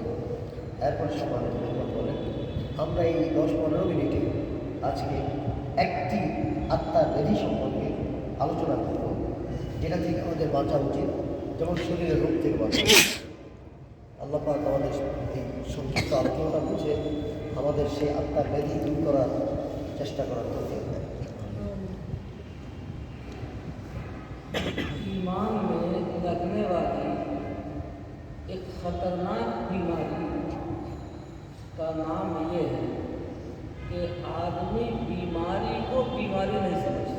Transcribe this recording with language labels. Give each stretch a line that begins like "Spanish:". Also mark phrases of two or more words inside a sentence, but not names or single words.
Bangla: এরপরে সম্মানিত মেহমান বলেন, আমরা এই 10-15 মিনিটে আজকে একটি আত্মার ব্যাধি সম্পর্কে আলোচনা করব যেটা থেকে আমাদের বাঁচা উচিত, যেমন শরীরের রোগ থেকে বাঁচা. আল্লাহ পাক আমাদের এই সংক্ষিপ্ত আলোচনাটা বুঝে আমাদের সেই আত্মার ব্যাধি দূর করার চেষ্টা করার তৌফিক দেন.
Urdu: ایمان میں لگنے والی ایک خطرناک بیماری کا نام یہ ہے کہ آدمی بیماری کو بیماری نہیں سمجھتا.